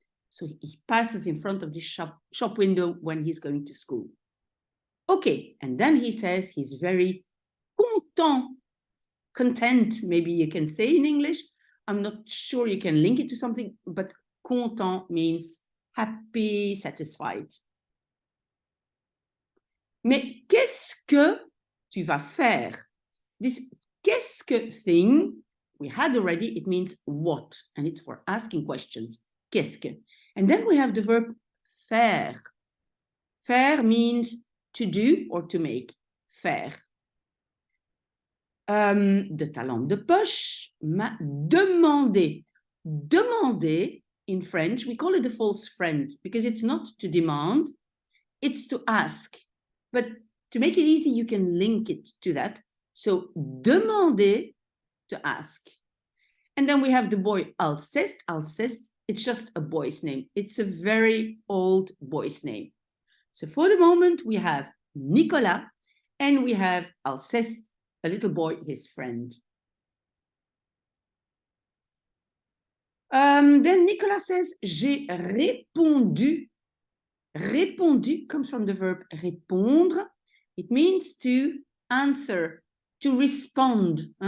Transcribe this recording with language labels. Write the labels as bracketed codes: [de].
[en] So he passes in front of the shop window when he's going to school. Okay, and then he says he's very content, maybe you can say in English. I'm not sure you can link it to something, but content means happy, satisfied. [fr] Mais qu'est-ce que tu vas faire? [en] This qu'est-ce que thing, we had already, it means what, and it's for asking questions. Qu'est-ce que? And then we have the verb faire. Faire means to do or to make. [fr] Faire. De ta lampe de poche m'a demandé. [en] Demander in French, we call it a false friend because it's not to demand, it's to ask. But to make it easy, you can link it to that. So, demander, to ask. And then we have the boy Alceste. Alceste, it's just a boy's name. It's a very old boy's name. So for the moment, we have Nicolas and we have Alceste, a little boy, his friend. Then Nicolas says, [fr] j'ai répondu. [en] Répondu comes from the verb répondre. It means to answer, to respond.